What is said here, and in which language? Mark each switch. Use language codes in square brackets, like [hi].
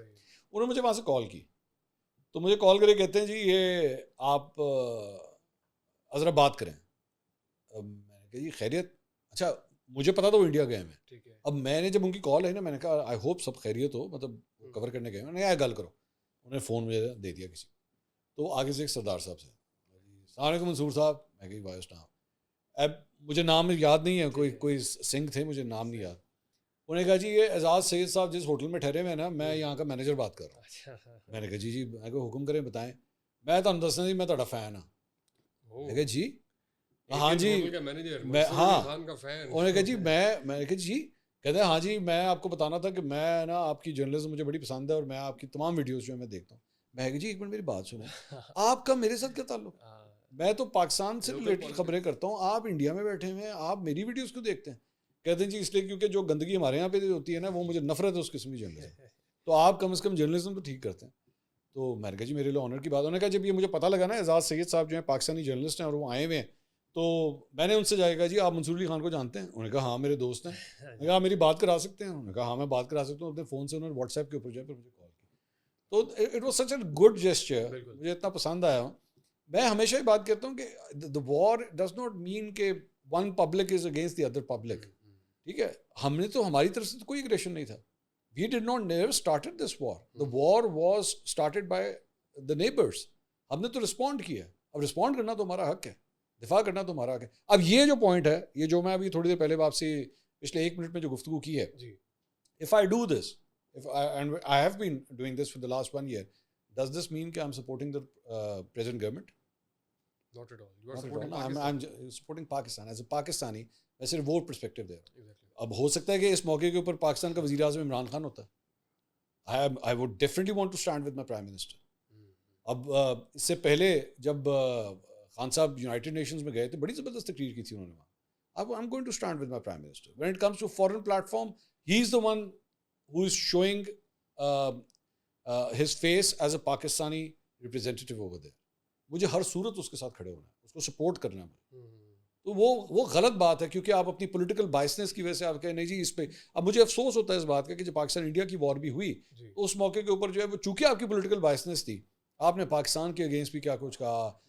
[ur] انہوں نے مجھے وہاں سے کال کی. تو مجھے کال کرے کہتے ہیں جی یہ آپ ذرا بات کریں. میں نے کہا جی خیریت. اچھا, مجھے پتا تھا وہ انڈیا گئے ہیں. اب میں نے جب ان کی کال آئی نا, میں نے کہا آئی ہوپ سب خیریت ہو, مطلب کور کرنے گئے. میں نے کہا گل کرو. انہوں نے فون مجھے دے دیا کسی. تو آگے سے ایک سردار صاحب سے, السلام علیکم منصور صاحب. میں کہی وائس نام, اب مجھے نام یاد نہیں ہے, کوئی سنگھ تھے, مجھے نام نہیں یاد. انہوں نے کہا جی یہ اعزاز سید صاحب جس ہوٹل میں ٹھہرے ہوئے ہیں نا, میں یہاں کا مینیجر بات کر رہا ہوں. میں نے کہا جی میں کو حکم کریں بتائیں. میں تو دسنا جی میں تھوڑا فین ہوں. میں کہا جی ہاں جی, میں ہاں. انہوں نے کہا جی میں نے کہا جی, کہتے ہیں ہاں جی میں آپ کو بتانا تھا کہ میں نا آپ کی جرنلزم مجھے بڑی پسند ہے اور میں آپ کی تمام ویڈیوز جو ہے میں دیکھتا ہوں. میں کہا جی ایک منٹ میری بات سنیں, آپ کا میرے ساتھ کیا تعلق؟ میں تو پاکستان سے ریلیٹڈ خبریں کرتا ہوں, آپ انڈیا میں بیٹھے ہوئے ہیں, آپ میری ویڈیوز کیوں دیکھتے ہیں؟ کہتے ہیں جی اس لیے کیونکہ جو گندگی ہمارے یہاں پہ ہوتی ہے نا, وہ مجھے نفرت ہے اس قسم کی جرنلزم, تو آپ کم از کم جرنلزم تو ٹھیک کرتے ہیں. تو میں نے کہا جی میرے لیے آنر کی بات. انہوں نے کہا جب یہ مجھے پتہ لگا نا اعزاز سید صاحب جو ہیں پاکستانی جرنلسٹ ہیں اور وہ آئے ہوئے ہیں, تو میں نے ان سے جائے گا جی آپ منصور علی خان کو جانتے ہیں؟ انہوں نے کہا ہاں میرے دوست ہیں. میں نے کہا میری بات کرا سکتے ہیں؟ انہوں نے کہا ہاں میں بات کرا سکتا ہوں. اپنے فون سے انہوں نے واٹس ایپ کے اوپر جو ہے پھر مجھے کال کی. [en] تو it was such a good gesture, [ur] مجھے اتنا پسند آیا. میں ہمیشہ ہی بات کہتا ہوں کہ [en] the war does not mean کہ one public is against the other public. [ur] ٹھیک ہے, ہم نے تو ہماری طرف سے کوئی اگریشن نہیں تھا. [en] We did not never started this war. The war was started by the neighbors. [ur] ہم نے تو رسپونڈ کیا. اب رسپونڈ کرنا تو ہمارا حق ہے, دفاع کرنا تو ہمارا حق ہے. اب یہ جو پوائنٹ ہے, یہ جو میں ابھی تھوڑی دیر پہلے آپ سے پچھلے 1 منٹ میں جو گفتگو کی ہے, [en] if I do this, and I have been doing this for the last 1 year, does this mean [ur] کہ [en] I'm supporting the present government? Not at all. You are supporting Pakistan. I'm supporting Pakistan as a Pakistani. [ur] میں صرف وہ perspective دے رہا ہوں. اب ہو سکتا ہے کہ اس موقع کے اوپر پاکستان کا وزیر اعظم عمران خان ہوتا. [en] I would definitely want to stand with my prime minister. [ur] اب اس سے پہلے جب خان صاحب یونائٹڈ نیشنز میں گئے تھے, بڑی زبردست تقریر کی تھی انہوں نے وہاں. [en] اب I'm going to stand with my prime minister. When it comes to foreign platform, he is the one who is showing his face as a Pakistani representative over there. [ur] مجھے ہر صورت اس کے ساتھ کھڑے ہونا ہے, اس کو سپورٹ کرنا ہے. تو وہ غلط بات ہے, کیونکہ آپ اپنی پولیٹیکل بائسنس کی وجہ سے آپ کہیں نہیں جی اس پہ. اب مجھے افسوس ہوتا ہے اس بات کا کہ جب پاکستان انڈیا کی وار بھی ہوئی, تو اس موقع کے اوپر جو ہے وہ چونکہ آپ کی پولیٹیکل بائسنس تھی, آپ نے پاکستان کے اگینسٹ بھی کیا کچھ کہا.